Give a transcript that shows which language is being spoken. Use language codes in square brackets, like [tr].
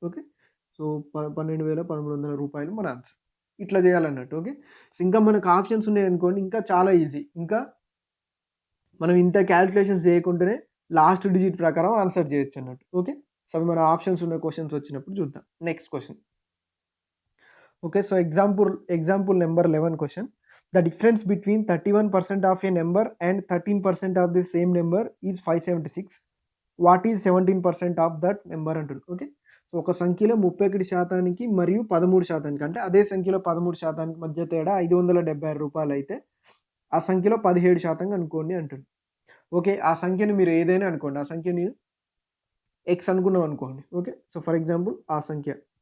[te] Okay, so 12,1300 రూపాయలు మన answer. ఇట్లా చేయాలన్నట్టు. ఓకే, సో ఇంకా మనకు ఆప్షన్స్ ఉన్నాయి అనుకోండి, ఇంకా చాలా ఈజీ. ఇంకా మనం ఇంత క్యాలిక్యులేషన్స్ చేయకుండానే లాస్ట్ డిజిట్ ప్రకారం ఆన్సర్ చేయొచ్చు అన్నట్టు. ఓకే, సో అవి మన ఆప్షన్స్ ఉన్న క్వశ్చన్స్ వచ్చినప్పుడు చూద్దాం. [en] Next question. Okay, so example number 11 question. The difference between 31% of a number and 13% of the same number is 576. What is 17% of that number అంటుంది. [te] Okay, so ఒక సంఖ్యలో 31% మరియు 13% అంటే అదే సంఖ్యలో 13% మధ్య తేడా 576 రూపాయలు అయితే ఆ సంఖ్యలో 17% అనుకోండి అంటుంది. ఓకే, ఆ సంఖ్యను మీరు ఏదైనా అనుకోండి. ఆ సంఖ్య నేను ఎక్స్ అనుకున్నాం అనుకోండి. ఓకే, సో ఫర్ ఎగ్జాంపుల్ ఆ సంఖ్య.